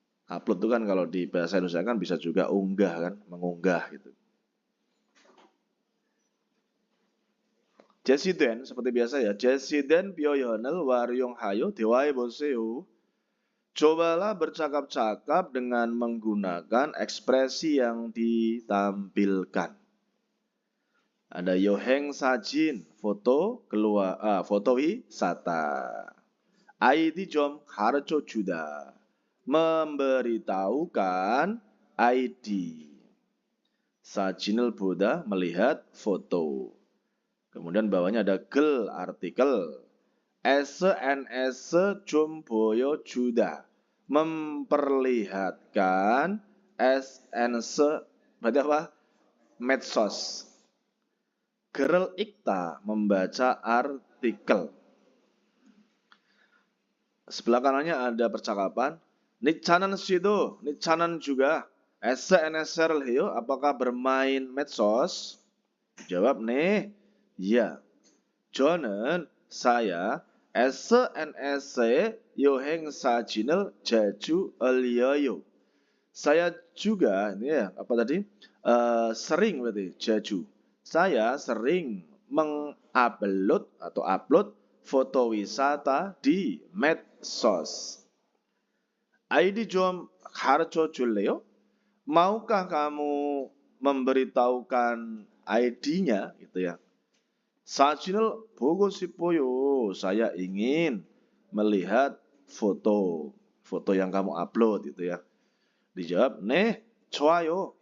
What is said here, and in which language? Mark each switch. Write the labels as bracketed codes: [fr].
[id] Upload itu kan kalau di bahasa Indonesia kan bisa juga unggah kan, mengunggah gitu. [ko] 제시된 [id] seperti biasa ya. [ko] 제시된 표현을 활용하여 대화해 보세요. [id] Cobalah bercakap-cakap dengan menggunakan ekspresi yang ditampilkan. Ada [ko] 여행 사진, [id] foto keluar, foto wisata. [ko] ID 좀 가르쳐 주다. [id] memberitahukan ID. [ko] 사진을 보다 [id] melihat foto. Kemudian bawahnya ada gel artikel. [ko] SNS 좀 보여주다. [id] memperlihatkan SNS berarti apa? medsos. Gerel ikta membaca artikel. Sebelah kanannya ada percakapan. [ko] 니차난 씨도, 니차난 [id] juga [ko] SNS를 해요? [id] apakah bermain medsos? Jawab nih, ya. [ko] 저는 [id] saya [ko] SNS에 여행 사진을 자주 올려요. [id] Saya juga, ini ya, apa tadi? Sering berarti, [ko] 자주. [id] Saya sering mengupload atau upload foto wisata di medsos. [ko] ID 좀 가르쳐 줄래요? [id] Maukah kamu memberitahukan ID-nya gitu ya. [ko] 사진을 보고 싶어요. [id] Saya ingin melihat foto yang kamu upload gitu ya. Dijawab, [ko] "네, 좋아요."